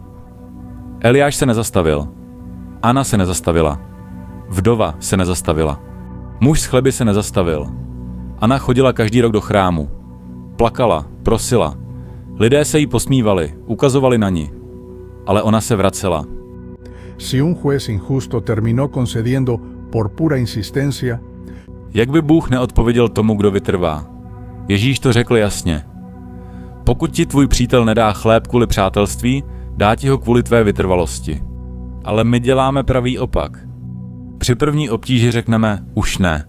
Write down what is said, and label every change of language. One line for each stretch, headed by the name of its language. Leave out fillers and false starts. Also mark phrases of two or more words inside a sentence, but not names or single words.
Czech: Eliáš se nezastavil. Anna se nezastavila. Vdova se nezastavila. Muž z chleby se nezastavil. Anna chodila každý rok do chrámu. Plakala, prosila. Lidé se jí posmívali, ukazovali na ní. Ale ona se vracela.
Spanish: Si un juez injusto terminó concediendo por pura insistencia.
Czech: Jak by Bůh neodpověděl tomu, kdo vytrvá? Ježíš to řekl jasně. Pokud ti tvůj přítel nedá chléb kvůli přátelství, dá ti ho kvůli tvé vytrvalosti. Ale my děláme pravý opak. Při první obtíži řekneme už ne.